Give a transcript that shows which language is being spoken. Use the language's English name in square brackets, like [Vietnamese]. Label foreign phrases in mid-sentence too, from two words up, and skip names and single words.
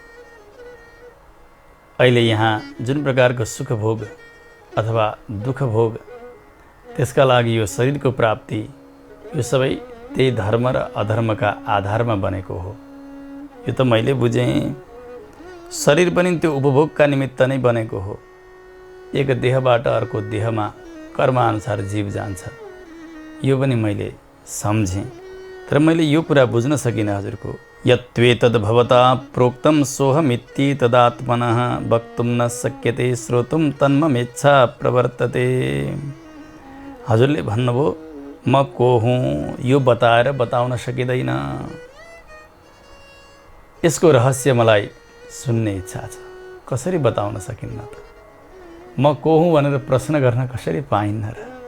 [Nepali] अहिले यहाँ जुन प्रकारको सुख भोग अथवा दुःख भोग, त्यसका लागि यो शरीरको प्राप्ति, यो सबै त्यही धर्म र अधर्मका आधारमा बनेको हो। यो त मैले बुझेँ। शरीर पनि त्यो उपभोगका निमित्त नै बनेको हो। एक देहबाट अर्को देहमा कर्मानुसार जीव जान्छ, यो पनि मैले सम्झेँ। तर मैले यो कुरा बुझ्न सकिनँ हजुरको। [Sanskrit] यत्वेतद् भवता प्रोक्तं सोहमिति तदात्मनः वक्तुं न शक्यते श्रोतुं तन्ममेच्छा प्रवर्तते। [Nepali] हजुरले भन्नुभयो म को हुँ यो बताएर बताउन सकिँदैन। यसको रहस्य मलाई सुन्ने इच्छा छ, कसरी बताउन सकिन्न त? म को हुँ भनेर प्रश्न गर्न कसरी पाइन्न र?